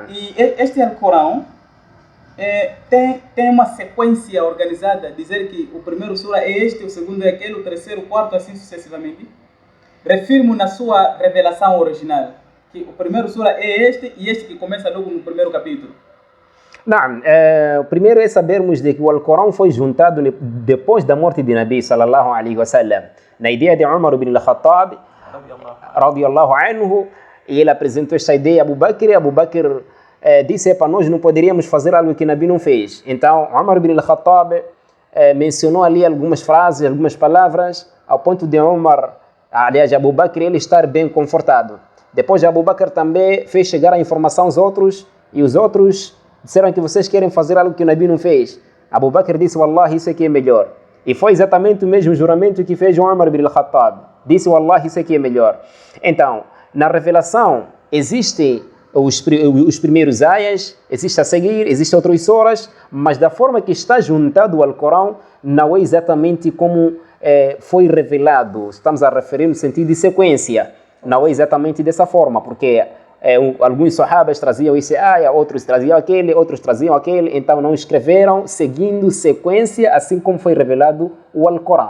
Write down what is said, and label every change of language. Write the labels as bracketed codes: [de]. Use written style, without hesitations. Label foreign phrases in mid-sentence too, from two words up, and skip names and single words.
[pt] E este Alcorão tem uma sequência organizada, dizer que o primeiro sura é este, o segundo é aquele, o terceiro, o quarto, assim sucessivamente. Refirmo na sua revelação original que o primeiro sura é este e este que começa logo no primeiro capítulo. Não, o primeiro é sabermos de que o Alcorão foi juntado depois da morte de Nabi [ar] صلى الله عليه وسلم, [pt] na ideia de Umar ibn al-Khattab [ar] رضي الله عنه, [pt] e ele apresentou esta ideia a Abu Bakr, e Abu Bakr disse, para nós não poderíamos fazer algo que Nabi não fez. Então, Umar ibn al-Khattab mencionou ali algumas frases, algumas palavras, ao ponto de Umar, aliás, Abu Bakr, ele estar bem confortado. Depois, Abu Bakr também fez chegar a informação aos outros, e os outros disseram que vocês querem fazer algo que o Nabi não fez. Abu Bakr disse, Wallahi, isso aqui é melhor. E foi exatamente o mesmo juramento que fez Umar ibn al-Khattab. Disse, Wallahi, isso aqui é melhor. Então, na revelação, existem os primeiros ayas, existe a seguir, existem outras suras, mas da forma que está juntado ao Corão, não é exatamente como foi revelado. Estamos a referir no sentido de sequência. Não é exatamente dessa forma, porque alguns sahabas traziam esse aya, outros traziam aquele, outros traziam aquele, então não escreveram seguindo sequência, assim como foi revelado o Alcorão.